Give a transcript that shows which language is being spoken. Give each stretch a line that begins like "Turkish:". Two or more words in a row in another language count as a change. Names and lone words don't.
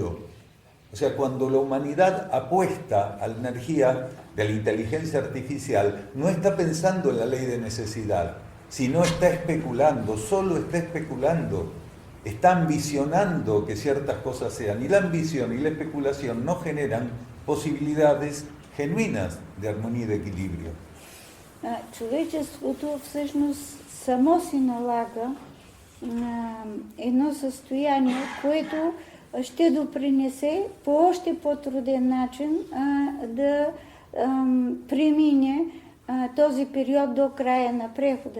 Spanish: O sea, cuando la humanidad apuesta a la energía de la inteligencia artificial, no está pensando en la ley de necesidad, sino está especulando, solo está especulando. Está ambicionando que ciertas cosas sean, y la ambición y la especulación no generan posibilidades genuinas de armonía y de equilibrio.
Bulgarian: Човечеството всъщност само си налага едно състояние, което ще допринесе по още по-труден начин да премине този период до края на прехода.